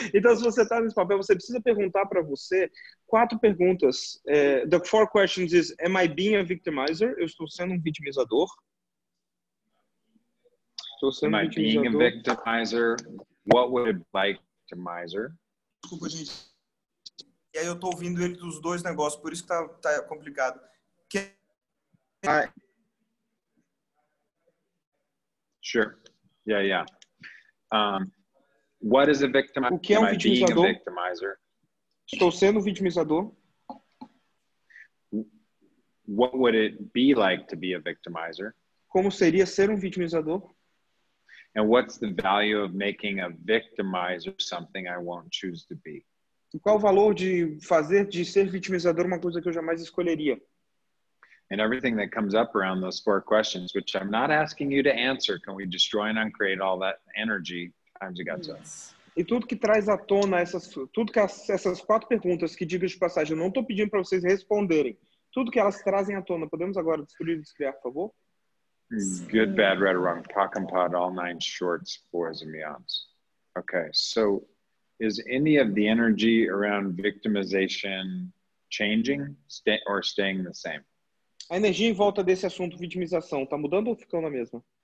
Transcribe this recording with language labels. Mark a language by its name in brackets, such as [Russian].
[Portuguese] Então, se você está nesse papel, você precisa perguntar para você 4 perguntas. [English] The 4 questions is, am I being a victimizer? [Portuguese] Eu estou sendo um vitimizador? Estou sendo [English] am I being a victimizer? What would it be like to victimizer? [Portuguese] Desculpa, gente. E aí eu estou ouvindo ele dos dois negócios, por isso que tá complicado. [English] Sure. Yeah. What is a victimizer? [Portuguese] O que é um vitimizador? [English] Victimizer? [Portuguese] Estou sendo um vitimizador. [English] What would it be like to be a victimizer? [Portuguese] Como seria ser um vitimizador? [English] And what's the value of making a victimizer something I won't choose to be? [Portuguese] E qual o valor de fazer de ser vitimizador uma coisa que eu jamais escolheria? [English] And everything that comes up around those 4 questions, which I'm not asking you to answer, can we destroy and uncreate all that energy times a godzillion? [Portuguese] E tudo que traz à tona essas 4 perguntas que, diga de passagem, eu não estou pedindo para vocês responderem. Tudo que elas trazem à tona, podemos agora destruir e descriar, por favor? [English] Good, bad, right or wrong, POC and POD, all 9 shorts, boys and beyonds. Okay, so is any of the energy around victimization changing or staying the same? [Portuguese] A energia em volta desse assunto vitimização, está mudando ou ficando a mesma?